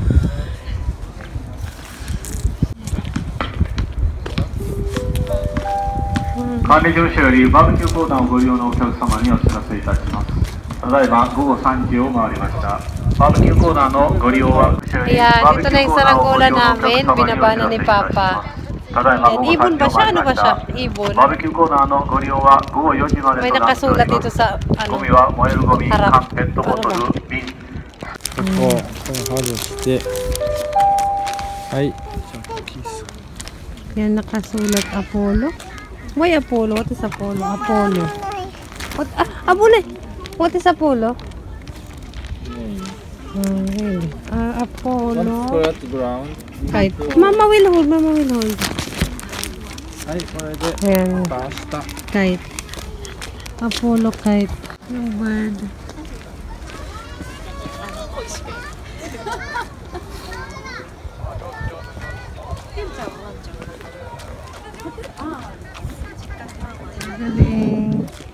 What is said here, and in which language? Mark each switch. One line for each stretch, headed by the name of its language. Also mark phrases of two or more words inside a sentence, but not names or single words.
Japanese: 管理事務所よりバーベキューコーナーをご利用のお客様にお知らせいたします。ただいま午後3時を回りました。バーベキューコーナーのご利用は
Filipino: Ayan, dito na yung saranggola namin. Binaba na ni Papa. And ibon ba siya? Ano ba siya? Ibon.
Japanese: バーベキューコーナーのご利用は午後4時まで
Filipino: May
Japanese: となっており
Filipino: nakasulat
Japanese: ま
Filipino: dito
Japanese: す。
Filipino: sa
Japanese: ゴ
Filipino: ano.
Japanese: ミは燃えるゴミ、
Filipino: Harap.
Japanese: 缶、ペットボトル、瓶。ここを外して、はい。じゃあキース。
Filipino: Yan nakasulat Apollo.
English: Why Apollo? What is Apollo? Apollo. What? Abulay! What is Apollo? Really? Apollo. Flat ground. Kite. Mama will hold. Mama will hold.
Japanese: はい、これで
Filipino: Ayan.
Japanese: バーした。
English: Kite. Apollo kite. Yung bird.
Filipino: Galing.